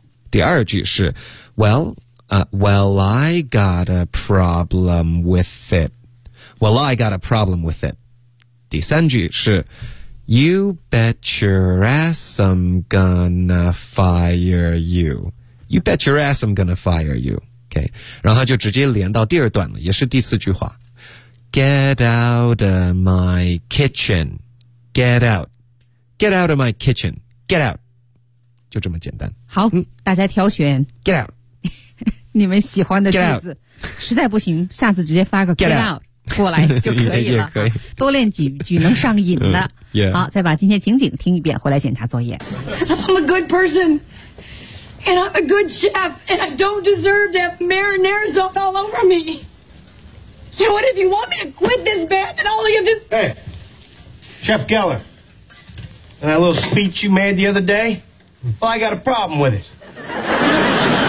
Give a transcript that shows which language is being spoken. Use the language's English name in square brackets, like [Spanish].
[Chinese] 第二句是。 [English] Well, I got a problem with it. Well, I got a problem with it. [Chinese] 第三句是 [English] You bet your ass I'm gonna fire you. You bet your ass I'm gonna fire you. Okay. [Chinese] 然后就直接连到第二段了，也是第四句话。 [English] Get out of my kitchen. Get out. Get out of my kitchen. Get out. [Chinese] 就这么简单。好，大家挑选。 [English] Get out. [Chinese] 你们喜欢的句子，实在不行，下次直接发个 get out 过来就可以了。也可以多练几句能上瘾的。 [English] Yeah. [Chinese] 好，再把今天情景听一遍，回来检查作业。 [English] I'm a good person, and I'm a good chef, and I don't deserve to have marinara sauce all over me. You know what? If you want me to quit this bad, then all you have to hey, Chef Geller, and that little speech you made the other day, well, I got a problem with it.